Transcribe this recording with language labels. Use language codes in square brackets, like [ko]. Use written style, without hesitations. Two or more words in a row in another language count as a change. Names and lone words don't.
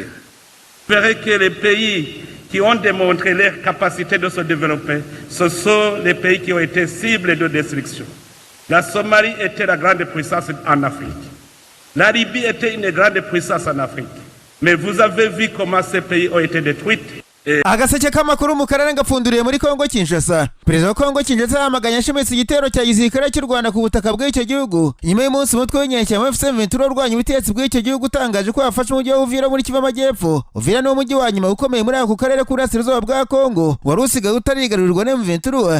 [fr] J'espère que les pays qui ont démontré leur capacité de se développer, ce sont les pays qui ont été cibles de destruction. La Somalie était la grande puissance en Afrique. La Libye était une grande puissance en Afrique. Mais vous avez vu comment ces pays ont été détruits. [rw] Agaseke k'amakuru mu karere gapfunduriye muri Kongo Kinshasa. Perezida wa Kongo Kinshasa yamaganye ashimitse igitero cya gisirikare cy'u Rwanda ku butaka bw'icyo gihugu. Nyuma y'umunsi umutwe w'inyeshyamba FCM23 urwanya ubutegetsi bw'icyo gihugu utangaje ko yafashe umujyi wa Uvira muri Kivu Amajyepfo. Uvira ni umujyi wa nyuma ukomeye muri ako karere k'uburasirazuba bwa Kongo wari usigaye utarigarurirwa na M23.